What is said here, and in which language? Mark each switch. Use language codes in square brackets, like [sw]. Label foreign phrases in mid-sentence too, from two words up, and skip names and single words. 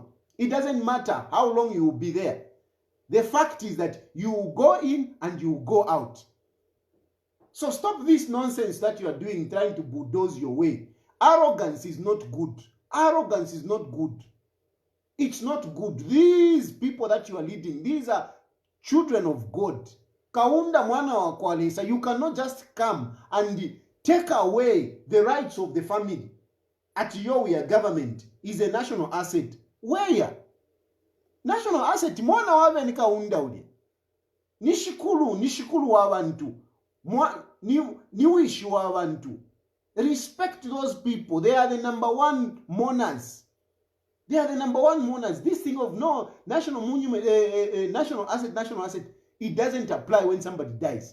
[en] It doesn't matter how long you will be there. The fact is that you go in and you go out. So stop this nonsense that you are doing, trying to bulldoze your way. Arrogance is not good. It's not good. These people that you are leading, these are children of God. [bem] Kaunda mwana wa kwalesa, [en] you cannot just come and take away the rights of the family. At your government is a national asset. Where? National asset. [bem] Mwana wawe ni kaunda uli. Nishikulu wabantu. Niwishi wabantu. [en] Respect those people. They are the number one mourners. This thing of no national monument, national asset, it doesn't apply when somebody dies.